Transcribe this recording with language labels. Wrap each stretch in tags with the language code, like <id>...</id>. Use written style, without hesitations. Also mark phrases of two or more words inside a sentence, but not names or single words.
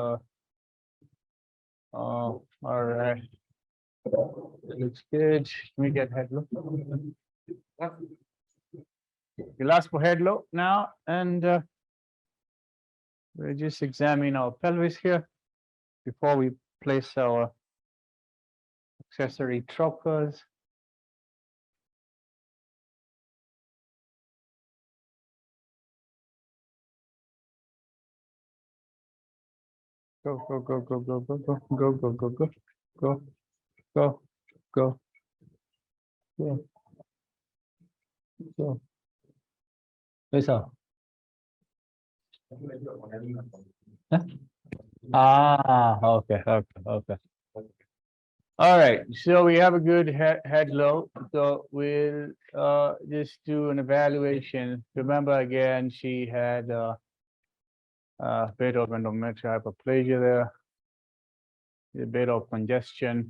<en>All right. It looks good. Can we get head look? We'll ask for head look now, and we'll just examine our pelvis here before we place our accessory trocars. Go, go, go, go, go, go, go, go, go, go, go, go, go, go, go, go. Eso. Okay, okay, okay. All right, so we have a good head low. So we'll just do an evaluation. Remember again, she had a bit of endometrial hyperplasia there, a bit of congestion.</en>